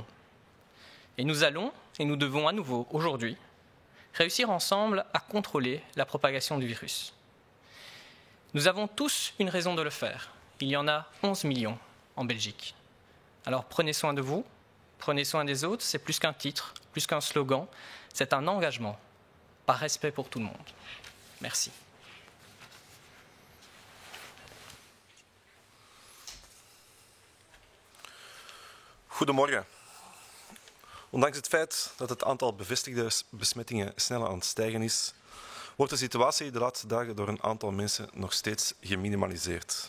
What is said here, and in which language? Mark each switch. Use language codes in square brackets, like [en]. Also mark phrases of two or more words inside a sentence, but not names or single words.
[fr] Et nous allons, et nous devons à nouveau aujourd'hui, réussir ensemble à contrôler la propagation du virus. Nous avons tous une raison de le faire. Il y en a 11 millions en Belgique. Alors prenez soin de vous, prenez soin des autres, c'est plus qu'un titre, plus qu'un slogan, c'est un engagement, par respect pour tout le monde. Merci. [nl] Goedemorgen. Ondanks het feit dat het aantal bevestigde besmettingen sneller aan het stijgen is, wordt de situatie de laatste dagen door een aantal mensen nog steeds geminimaliseerd.